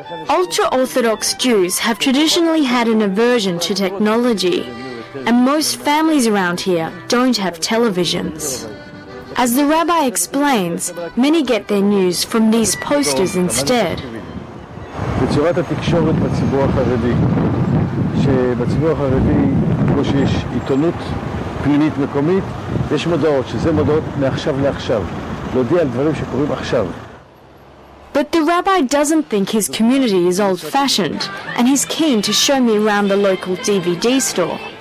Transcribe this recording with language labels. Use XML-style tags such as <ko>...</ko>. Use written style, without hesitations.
<en>Ultra-Orthodox Jews have traditionally had an aversion to technology, and most families around here don't have televisions. As the rabbi explains, many get their news from these posters instead.</en> <he>בצורת התקשורת בציבור החרדי, שבציבור החרדי, כמו שיש עיתונות פנימית מקומית, יש מודעות, שזה מודעות מעכשיו לעכשיו, להודיע על דברים שקורים עכשיו.</he> <en>But the rabbi doesn't think his community is old-fashioned, and he's keen to show me around the local DVD store.</en>